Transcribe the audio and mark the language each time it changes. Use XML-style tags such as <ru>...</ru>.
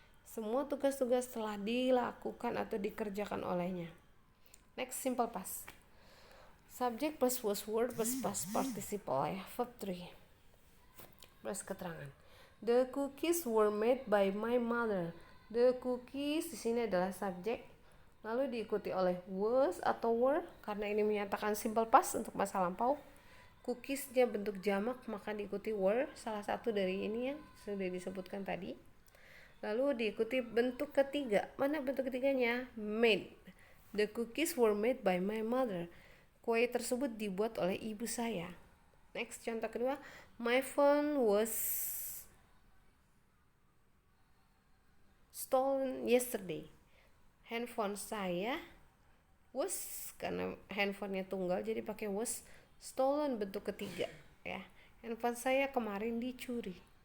<id>Semua tugas-tugas telah dilakukan atau dikerjakan olehnya.</id> <en>Next, simple past. Subject plus was word plus past participle ya, verb 3 plus keterangan. The cookies were made by my mother.</en> <id>The cookies di sini adalah subjek, lalu diikuti oleh was atau were karena ini menyatakan simple past untuk masa lampau. Cookiesnya bentuk jamak maka diikuti were, salah satu dari ini yang sudah disebutkan tadi. Lalu diikuti bentuk ketiga. Mana bentuk ketiganya? Made.</id> <en>The cookies were made by my mother.</en> <id>Kue tersebut dibuat oleh ibu saya. Next, contoh kedua.</id> <en>My phone was stolen yesterday.</en> <id>Handphone saya was, karena handphonenya tunggal jadi pakai was. Stolen bentuk ketiga ya. Handphone saya kemarin dicuri.</id>